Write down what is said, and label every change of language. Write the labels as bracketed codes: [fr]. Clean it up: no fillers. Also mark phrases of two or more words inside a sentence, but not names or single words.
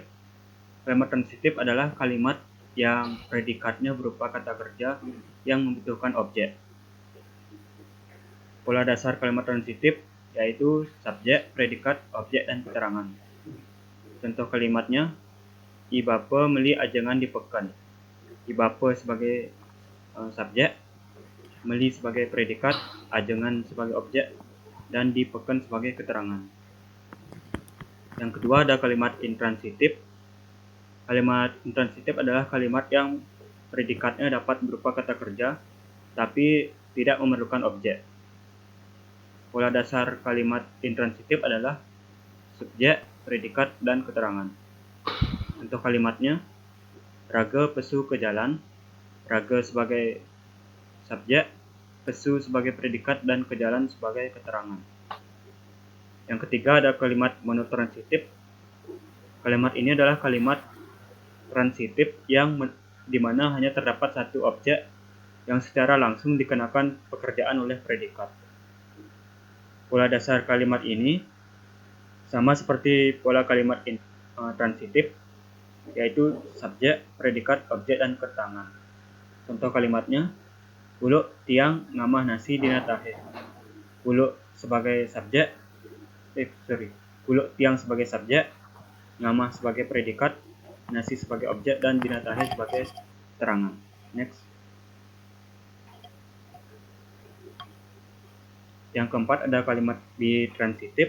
[id] Kalimat transitif adalah kalimat yang predikatnya berupa kata kerja yang membutuhkan objek. Pola dasar kalimat transitif yaitu subjek, predikat, objek, dan keterangan. Contoh kalimatnya, [ban] Ibapa meli ajengan di pekan. [id] Ibapa sebagai subjek, meli sebagai predikat, ajengan sebagai objek, dan di pekan sebagai keterangan. Yang kedua ada kalimat intransitif. Kalimat intransitif adalah kalimat yang predikatnya dapat berupa kata kerja, tapi tidak memerlukan objek. Pola dasar kalimat intransitif adalah subjek, predikat, dan keterangan. Contoh kalimatnya, [ban] raga pesu [id] ke jalan, raga sebagai subjek, pesu sebagai predikat, dan ke jalan sebagai keterangan. Yang ketiga ada kalimat monotransitif. Kalimat ini adalah kalimat transitif yang dimana hanya terdapat satu objek yang secara langsung dikenakan pekerjaan oleh predikat. Pola dasar kalimat ini sama seperti pola kalimat transitif, yaitu subjek, predikat, objek, dan keterangan. Contoh kalimatnya, [ban] uluk tiang ngamah nasi dina tahe. [id] Uluk sebagai subjek, [ban] uluk tiang [id] sebagai subjek, ngamah sebagai predikat, nasi sebagai objek, dan [ban] dina tahe [id] sebagai keterangan. Next. Yang keempat ada kalimat bitransitif.